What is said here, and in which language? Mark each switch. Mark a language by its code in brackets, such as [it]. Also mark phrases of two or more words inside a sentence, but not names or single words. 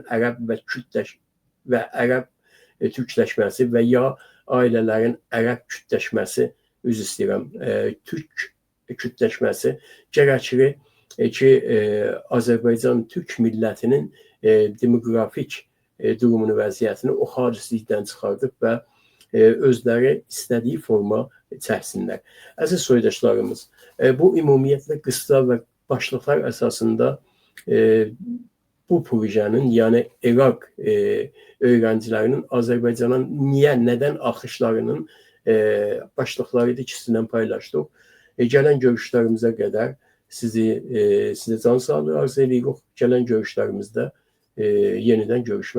[az] ərəb və ərəb türkləşməsi və ya ailələrin ərəb kütləşməsi, üzr istəyirəm, türk kütləşməsi gərəkir ki, Azərbaycan türk millətinin demografik durumunu, vəziyyətini o xariclikdən çıxardıb və özləri istədiyi forma çəksinlər. Əziz soydaşlarımız, bu ümumiyyətlə qısa və başlıqlar əsasında [tr] bu projenin, yani Irak öğrencilerinin Azerbaycan'a neden akışlarının başlıkları ikisinden paylaştık. Gelen görüşlerimize kadar size can sağlığı arz ediyoruz. Gelen görüşlerimizde yeniden görüşmek ümidiyle.